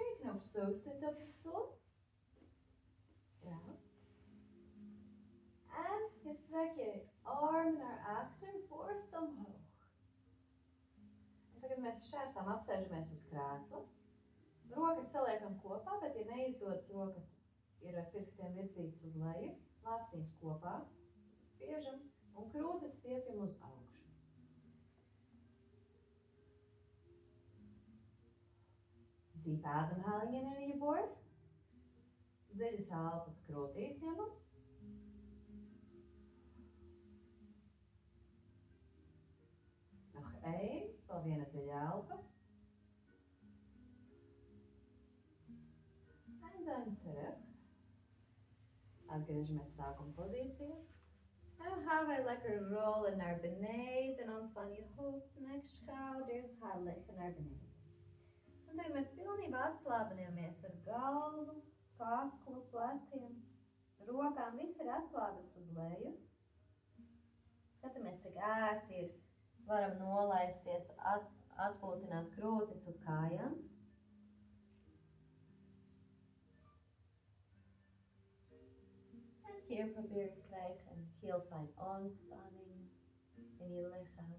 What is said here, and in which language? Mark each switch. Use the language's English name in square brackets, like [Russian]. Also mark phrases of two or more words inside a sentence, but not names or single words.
[Dutch] Je kan ook zo zitten op de stoel. Ja. En je strekt je armen naar achter, borst omhoog. [Latvian] Un tagad mēs šķērsām apsēžamies uz krēsla. Rokas saliekam kopā, bet ja neizdodas rokas ir ar pirkstiem virzītas uz leju. Lāpstiņas kopā, spiežam un krūtis stiepjam uz augšu. [Dutch] Deep ademhaling in je borst. [Latvian] Dziļas elpas krūtīs ņemam. Nog 1, vēl viena dziļa elpa. [Dutch] En dan terug. [Latvian] Atgriežamies sākuma pozīcijā. [Dutch] En dan gaan wij lekker rollen naar beneden. Ontspan je hoofd, nek, schouders. Ga liggen naar beneden. [Latvian] Un tagad mēs pilnībā atslābinamies ar galvu, kaklu, pleciem, rokām. Viss ir atslābis uz leju. Skatāmies, cik ērti ir. Varam nolaisties, atpūtināt krūtis uz kājām. [Dutch] En hier probeer je krijgen een heel fijn ontspanning in je lichaam.